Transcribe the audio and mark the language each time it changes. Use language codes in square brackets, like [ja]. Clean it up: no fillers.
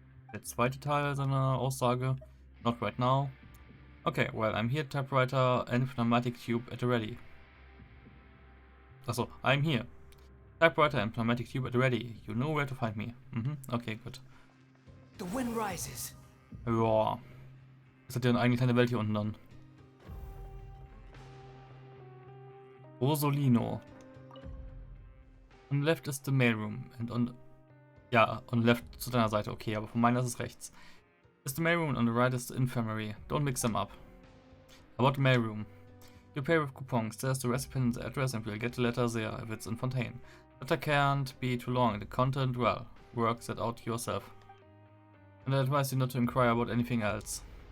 [de] Der zweite Teil seiner Aussage. [en] Not right now. Okay, well, I'm here, typewriter and pneumatic tube at the ready. Achso, I'm here. Typewriter and pneumatic tube at the ready. You know where to find me. [de] Mhm, okay, gut. [en] The wind rises. [de] Ja. Das hat ja eine eigene kleine Welt hier unten dann. [en] Rosolino. On left is the mailroom. And on... [de] Ja, [en] on left [de] zu deiner Seite. Okay, aber von meiner ist es rechts. [en] Is the mailroom and on the right is the infirmary. Don't mix them up. About the mailroom. You pay with coupons. There's the recipient and the address and we'll get the letter there if it's in Fontaine. Letter can't be too long. The content, well, work that out yourself. And I advise you not to inquire about anything else.